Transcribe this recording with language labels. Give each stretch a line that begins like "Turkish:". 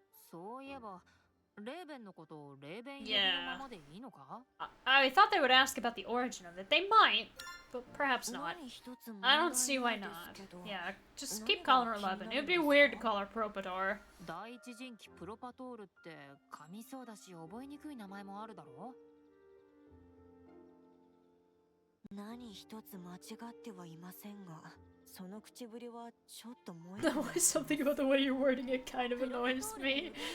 Japanese: そういえば、レーベンのことをレーベン呼びのままでいいのか？
English: I thought they would ask about the origin of it. They might, but perhaps not. I don't see why not. Yeah, just keep calling her Eleven. It would be weird to call her Propator.
Japanese: 第一人気プロパトールって噛みそうだし覚えにくい名前もあるだろ？何一つ間違ってはいませんが、その口ぶりはちょっと燃え
English: There was something about the way you're wording it kind of annoys me.